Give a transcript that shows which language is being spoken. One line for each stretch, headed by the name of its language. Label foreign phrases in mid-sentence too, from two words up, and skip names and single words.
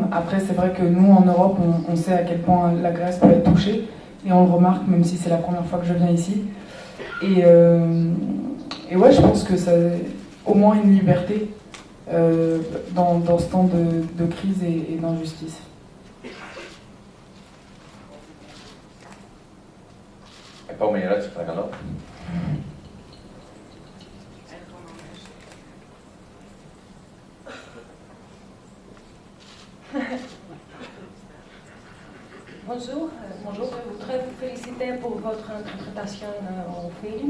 French: Après, c'est vrai que nous, en Europe, on sait à quel point la Grèce peut être touchée, et on le remarque, même si c'est la première fois que je viens ici. Et ouais, je pense que c'est au moins une liberté dans ce temps de crise et d'injustice.
Greek: Επόμενη ερώτηση, παρακαλώ.
French: Bonjour, je voudrais vous féliciter pour votre interprétation au film.